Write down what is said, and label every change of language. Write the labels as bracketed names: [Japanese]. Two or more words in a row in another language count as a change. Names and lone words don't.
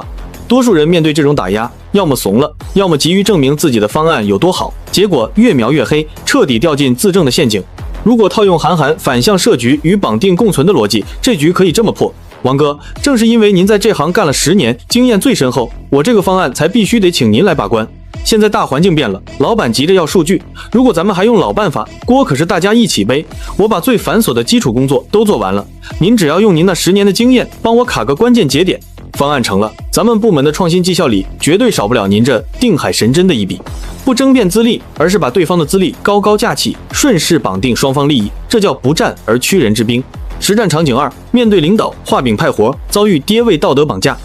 [Chinese] 多數人面對這種打壓，要麼慫了，要麼急於證明自己的方案有多好，結果越描越黑，徹底掉進自證的陷阱。如果套用韓寒反向設局與綁定共存的邏輯，這局可以這麼破。王哥，正是因為您在這行幹了10年，經驗最深厚，我這個方案才必須得請您來把關。現在大環境變了，老板急着要數據，如果咱們還用老辦法，鍋可是大家一起背。我把最繁瑣的基礎工作都做完了，您只要用您那10年的經驗幫我卡個關鍵節點，方案成了，咱們部門的創新績效裡絕對少不了您這定海神針的一筆。不爭辯資歷，而是把對方的資歷高高架起，順勢綁定雙方利益，這叫不戰而屈人之兵。實戰場景2：面對領導畫餅派活，遭遇爹味道德綁架。